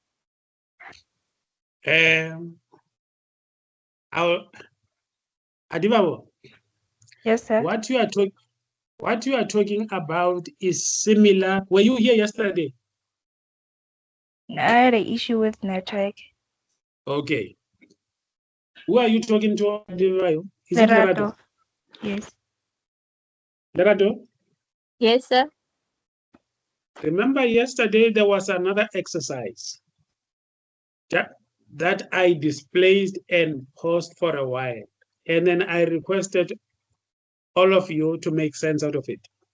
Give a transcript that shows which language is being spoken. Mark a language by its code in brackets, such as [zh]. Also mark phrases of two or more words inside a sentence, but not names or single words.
[en] Adibabo, Yes, sir. what you are talking about is similar. Were you here yesterday? I had an issue with network. Okay. Who are you talking to, Adibabo? Is it Lerato. Lerato? Yes. Lerato? Yes, sir. Remember yesterday there was another exercise that I displayed and paused for a while. And then I requested all of you to make sense out of it.